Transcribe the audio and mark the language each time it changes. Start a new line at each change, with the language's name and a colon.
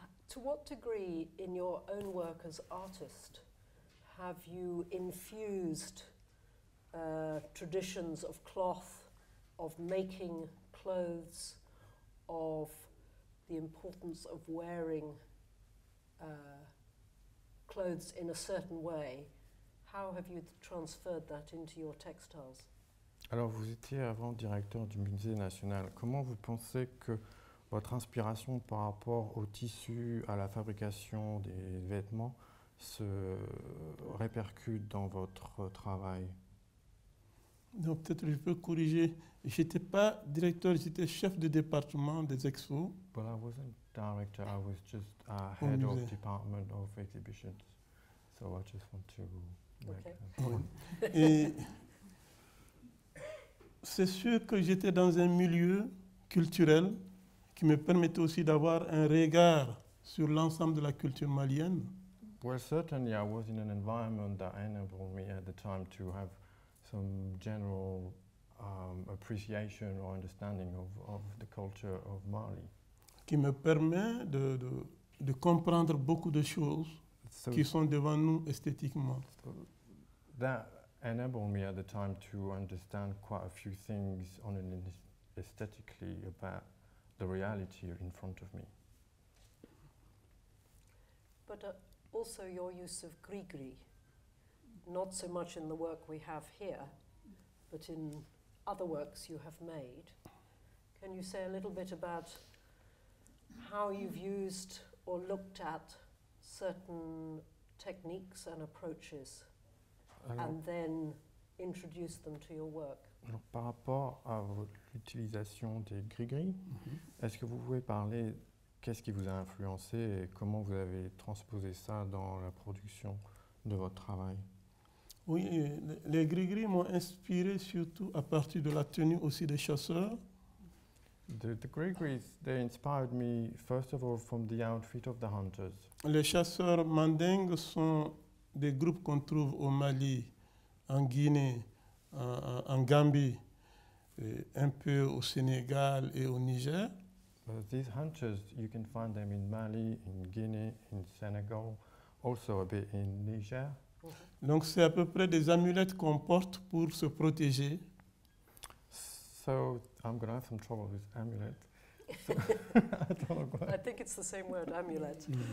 English: To what degree, in your own work as artist, have you infused traditions of cloth, of making clothes, of the importance of wearing clothes in a certain way? How have you transferred that into your textiles?
French: Alors, vous étiez avant directeur du Musée national. Comment vous pensez que votre inspiration par rapport au tissu, à la fabrication des vêtements se répercute dans votre travail? Donc peut-être je peux corriger. Je n'étais pas directeur, j'étais chef de département des expos.
English: Well, I wasn't director, I was just head of department of exhibitions. So I just want to make that.
French: Et c'est sûr que j'étais dans un milieu culturel qui me permettait aussi d'avoir un regard sur l'ensemble de la culture malienne.
English: Well, certainly I was in an environment that enabled me at the time to have some general appreciation or understanding of the culture of Mali.
French: Qui me permet de comprendre beaucoup de choses qui sont devant nous esthétiquement.
English: So that enabled me at the time to understand quite a few things on an aesthetically about the reality in front of me. But also your use of gris-gris, not so much in the work we have here, but in other works you have made. Can you say a little bit about how you've used or looked at certain techniques and approaches and then introduce them to your work?
French: Alors, par rapport à l'utilisation des gris-gris, est-ce que vous pouvez parler qu'est-ce qui vous a influencé et comment vous avez transposé ça dans la production de votre travail? Oui, les gris-gris m'ont inspiré surtout à partir de la tenue aussi des chasseurs.
English: The gris-gris, they inspired me first of all from the outfit of the hunters.
French: Les chasseurs mandingues sont des groupes qu'on trouve au Mali, en Guinée, en Gambie, un peu au Sénégal et au Niger.
English: These hunters, you can find them in Mali, in Guinea, in Senegal, also a bit in Niger.
French: Donc c'est à peu près des amulettes qu'on porte pour se protéger.
English: So I'm going to have some trouble with amulet. So, I think it's the same word, amulet.